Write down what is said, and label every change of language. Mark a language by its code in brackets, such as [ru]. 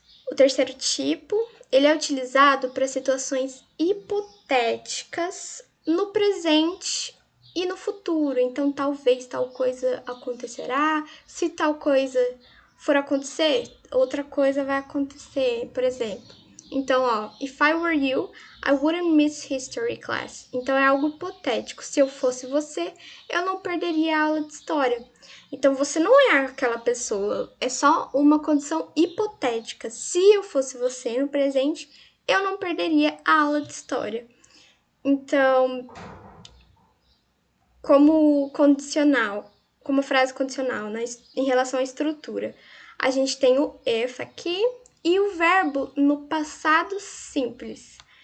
[pt] O terceiro tipo, ele é utilizado para situações hipotéticas no presente e no futuro. Então, talvez tal coisa acontecerá. Se tal coisa for acontecer, outra coisa vai acontecer, por exemplo. Então, [en] if I were you, I wouldn't miss history class. [pt] Então, é algo hipotético. Se eu fosse você, eu não perderia a aula de história. Então, você não é aquela pessoa. É só uma condição hipotética. Se eu fosse você no presente, eu não perderia a aula de história. Então, como condicional, como frase condicional, em relação à estrutura, a gente tem o if aqui e o verbo no passado simples.